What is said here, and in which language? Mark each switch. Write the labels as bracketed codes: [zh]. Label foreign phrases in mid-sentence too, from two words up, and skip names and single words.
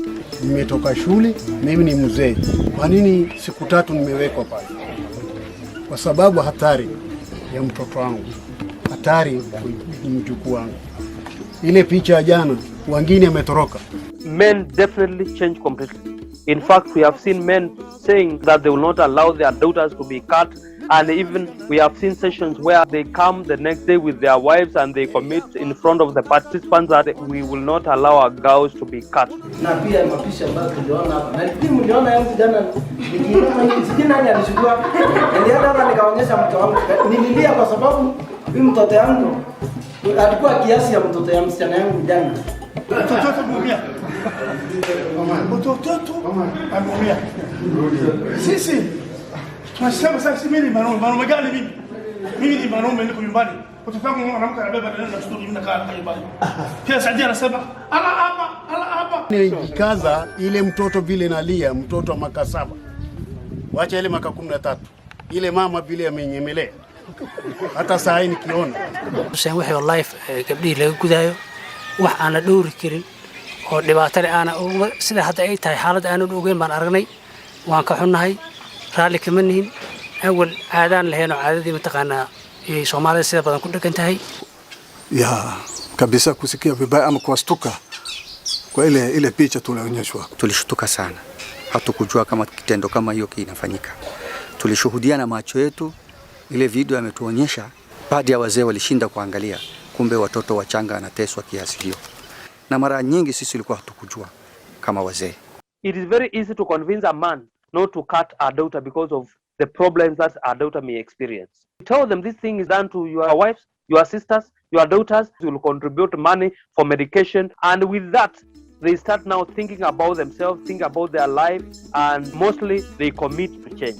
[sw] Nimetoka shule, mimi ni mzee. Kwa nini siku 3 nimewekwa pale? Kwa sababu hatari ya mtoto wangu. Hatari ya mjukuu wangu. Ile picha ya jana, wengine wametoroka. [en] Men definitely change completely. In fact, we have seen men saying that they will not allow their daughters to be cut. And even we have seen sessions where they come the next day with their wives and they commit in front of the participants that we will not allow our girls to be cut. [sw] Na pia mapisha ambayo tuliona hapa. Na pia mliona yangu jana nikiona hii sijui nani alishukua. Nilienda hapa nikaonyesha mtoto wangu. Nililia kwa sababu huyu mtoto wangu alikuwa kiasi ya mtoto ya msichana yangu jana. Mtoto mumia. Mtoto amumia. Sisi tunasema sasa mimi mwanaume gani mimi? Mimi ni mwanaume niko nyumbani. Mtoto wangu mwanamke anabeba nenda studio mimi nakaa nyumbani. Pia Sadia anasema ala hapa. Nilijikaza ile mtoto vile nalia, mtoto wa maka 7. Wacha ile maka 13. Ile mama vile amenyemelea. Hata saa hii nikiona. [so] Saan wixii life gabdhii laga gudayo wax aan la dhowri karin oo dhibaato leh aan sida hadda ay tahay xaalad aan u ogeyn baan aragnay waan ka xunnahay raali kama nihin awal aadaan lahayn oo caadadii mataqaanaa ee Soomaalida sida badan ku dhagan tahay [sw] ya kabisa kusikia vibaya ama kustuka kwa ile picha tulionyeshwa. Tulishtuka sana, hatukujua kama kitendo kama hiyo kinafanyika. Tulishuhudia na macho yetu, ile video ametuonyesha, baadhi ya wazee walishinda kuangalia, kumbe watoto wachanga wanateswa kiasi hiyo. Na mara nyingi sisi tulikuwa hatukujua kama wazee. [en] It is very easy to convince a man not to cut our daughter because of the problems that our daughter may experience. Tell them this thing is done to your wives, your sisters, your daughters. You will contribute money for medication, and with that, they start now thinking about themselves, think about their life, and mostly they commit to change.